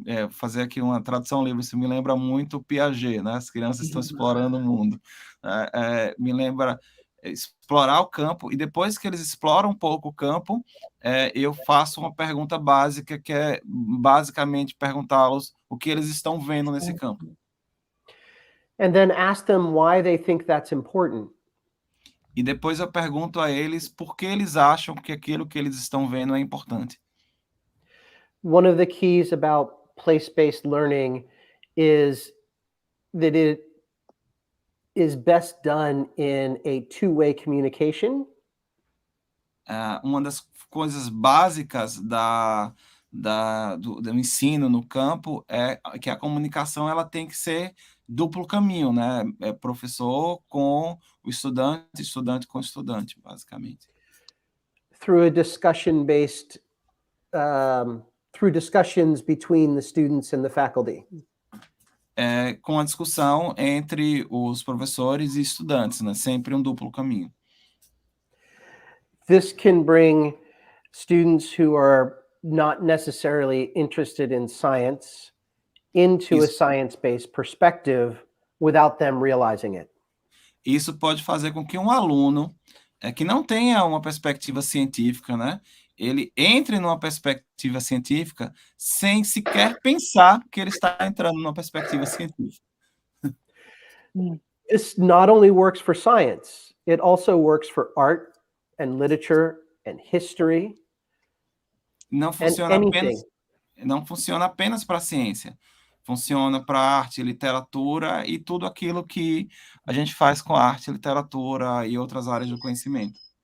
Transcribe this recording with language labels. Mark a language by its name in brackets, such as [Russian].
[Portuguese] Fazer aqui uma tradução livre, isso me lembra muito o Piaget, né? As crianças estão explorando o mundo. Me lembra explorar o campo, e depois que eles exploram um pouco o campo, eu faço uma pergunta básica, que é basicamente perguntá-los o que eles estão vendo nesse campo. [English] And then ask them why they think that's important. [Portuguese] E depois eu pergunto a eles por que eles acham que aquilo que eles estão vendo é importante. [English] One of the keys about place-based learning is that it is best done in a two-way communication. [Portuguese] Uma das coisas básicas do ensino no campo é que a comunicação ela tem que ser duplo caminho, né? É professor com o estudante, estudante com estudante, basicamente. [English] Through a discussion-based through discussions between the students and the faculty. [Portuguese] Com a discussão entre os professores e estudantes, né? Sempre um duplo caminho. [English] This can bring students who are not necessarily interested in science into a science-based perspective without them realizing it. [Portuguese] Isso pode fazer com que um aluno que não tenha uma perspectiva científica, né? Ele entre numa perspectiva científica sem sequer pensar que ele está entrando numa perspectiva científica. [English] This not only works for science, it also works for art and literature and history. [Portuguese] Não funciona apenas para a ciência. Funciona para arte, literatura e tudo aquilo que a gente faz com arte, literatura e outras áreas do conhecimento.